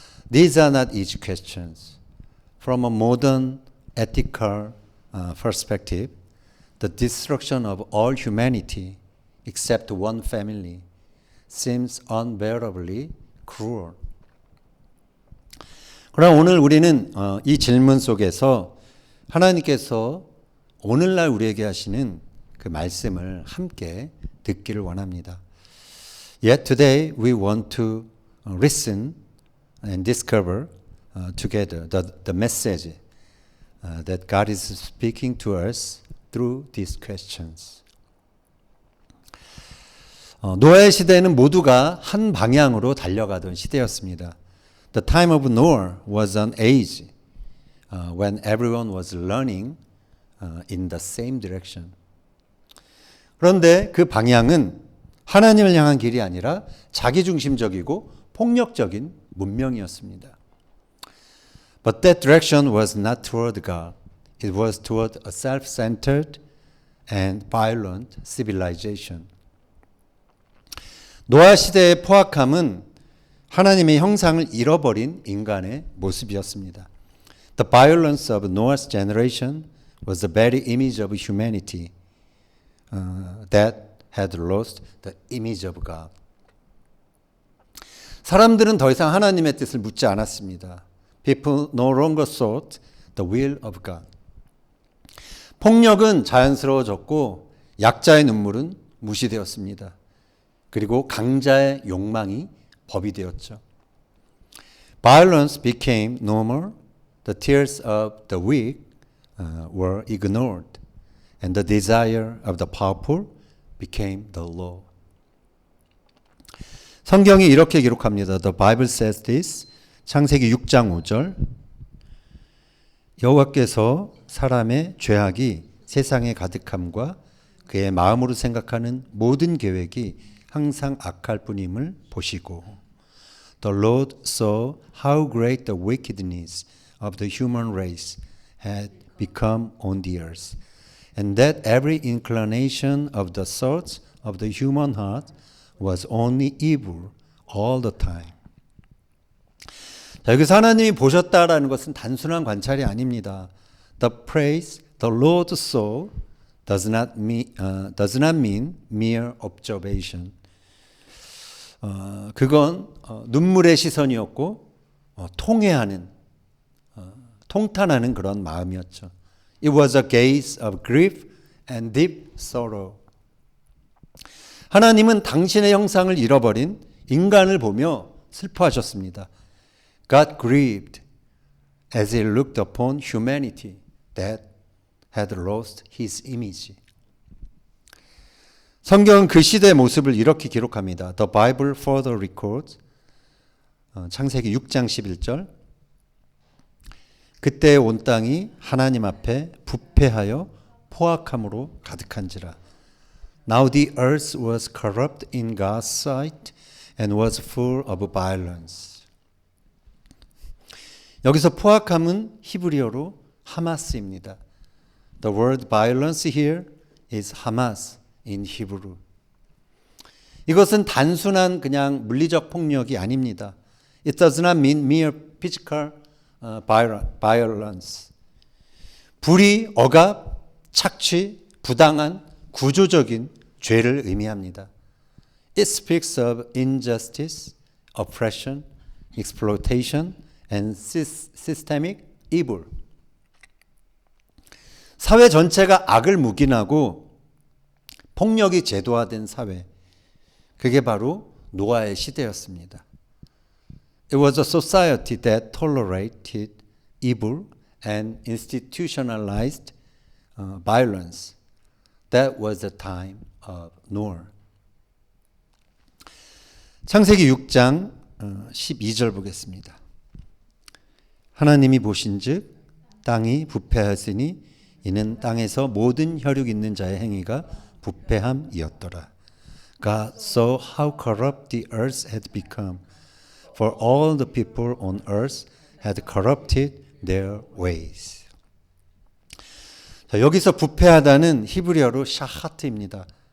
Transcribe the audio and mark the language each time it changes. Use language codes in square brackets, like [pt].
[en] These are not easy questions. From a modern ethical perspective, the destruction of all humanity except one family seems unbearably cruel. [ko] 그러나 오늘 우리는 이 질문 속에서 하나님께서 오늘날 우리에게 하시는 그 말씀을 함께 듣기를 원합니다. [en] Yet today we want to listen and discover together the message that God is speaking to us through these questions. [ko] 노아의 시대는 모두가 한 방향으로 달려가던 시대였습니다. [en] The time of Noah was an age when everyone was learning in the same direction. [ko] 그런데 그 방향은 하나님을 향한 길이 아니라 자기중심적이고 폭력적인 문명이었습니다. [en] But that direction was not toward God. It was toward a self-centered and violent civilization. [ko] 노아 시대의 포악함은 하나님의 형상을 잃어버린 인간의 모습이었습니다. [en] The violence of Noah's generation was the very image of humanity that had lost the image of God. [ko] 사람들은 더 이상 하나님의 뜻을 묻지 않았습니다. [en] People no longer sought the will of God. [ko] 폭력은 자연스러워졌고 약자의 눈물은 무시되었습니다. 그리고 강자의 욕망이 법이 되었죠. [en] Violence became normal. The tears of the weak were ignored. And the desire of the powerful became the law. [ko] 성경이 이렇게 기록합니다. [en] The Bible says this. [ko] 창세기 6장 5절. 여호와께서 사람의 죄악이 세상에 가득함과 그의 마음으로 생각하는 모든 계획이 항상 악할 뿐임을 보시고 [en] The Lord saw how great the wickedness of the human race had become on the earth, and that every inclination of the thoughts of the human heart was only evil all the time. [ko] 자, 여기서 하나님이 보셨다라는 것은 단순한 관찰이 아닙니다. [en] The praise the Lord saw does not mean mere observation. [ko] 그건 눈물의 시선이었고 통회하는 통탄하는 그런 마음이었죠. [en] It was a gaze of grief and deep sorrow. [ko] 하나님은 당신의 형상을 잃어버린 인간을 보며 슬퍼하셨습니다. [en] God grieved as he looked upon humanity that had lost his image. [ko] 성경은 그 시대의 모습을 이렇게 기록합니다. [en] The Bible further records [ko] 창세기 6장 11절 그때 온 땅이 하나님 앞에 부패하여 포악함으로 가득한지라. [en] Now the earth was corrupt in God's sight and was full of violence. [ko] 여기서 포악함은 히브리어로 하마스입니다. [en] The word violence here is 하마스. in Hebrew. [ko] 이것은 단순한 그냥 물리적 폭력이 아닙니다. [en] It does not mean mere physical violence. [ko] 불의, 억압, 착취, 부당한, 구조적인 죄를 의미합니다. [en] It speaks of injustice, oppression, exploitation, and systemic evil. [ko] 사회 전체가 악을 묵인하고 폭력이 제도화된 사회. 그게 바로 노아의 시대였습니다. [en] It was a society that tolerated evil and institutionalized violence. That was the time of Noah. [ko] 창세기 6장 12절 보겠습니다. 하나님이 보신즉 땅이 부패하였으니 이는 땅에서 모든 혈육 있는 자의 행위가 부패함이었더라. [en] God saw how corrupt the earth had become, for all the people on earth had corrupted their ways. [ko] 자, 여기서 부패하다는 히브리어로 샤하트입니다.